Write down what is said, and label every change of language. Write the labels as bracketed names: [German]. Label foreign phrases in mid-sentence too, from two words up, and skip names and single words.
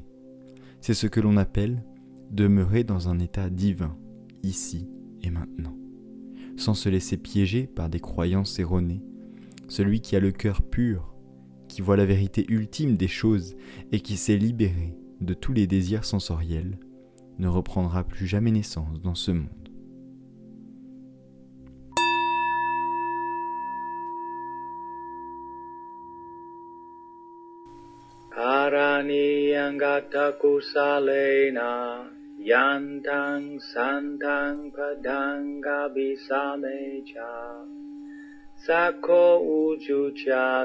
[French] C'est ce que l'on appelle demeurer dans un état divin, ici et maintenant, sans se laisser piéger par des croyances erronées. Celui qui a le cœur pur, qui voit la vérité ultime des choses et qui s'est libéré de tous les désirs sensoriels, ne reprendra plus jamais naissance dans ce monde. [Pali] Karaniyangata kusalena yantang santang padanga bisamecha Sako ujucha